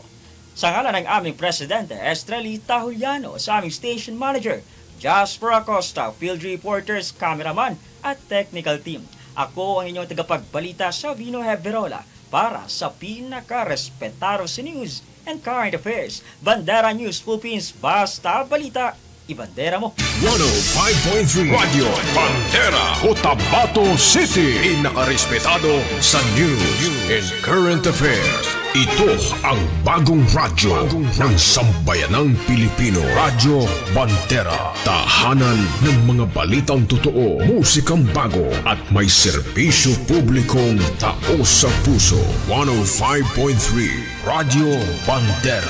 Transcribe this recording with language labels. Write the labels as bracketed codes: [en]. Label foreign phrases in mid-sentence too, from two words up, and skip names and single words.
[tl] Sa ngalan ng aming Presidente Estrelita Juliano, sa aming [en] Station Manager [tl] Jasper Acosta, [en] Field Reporters, Cameraman [tl] at [en] Technical Team. [tl] Ako ang inyong tagapagbalita sa Vino Heberola para sa pinaka-respetado sa [en] news and current affairs. [tl] Bandera News Philippines, basta balita. Ibandera mo. 105.3 Radio Bandera Cotabato City. Pinakarespetado sa [en] news and current affairs. [tl] Ito ang bagong radyo ng sambayanang Pilipino. Radyo Bandera. Tahanan ng mga balitang totoo, musikang bago at may serbisyo publikong taos sa puso. 105.3 Radio Bandera.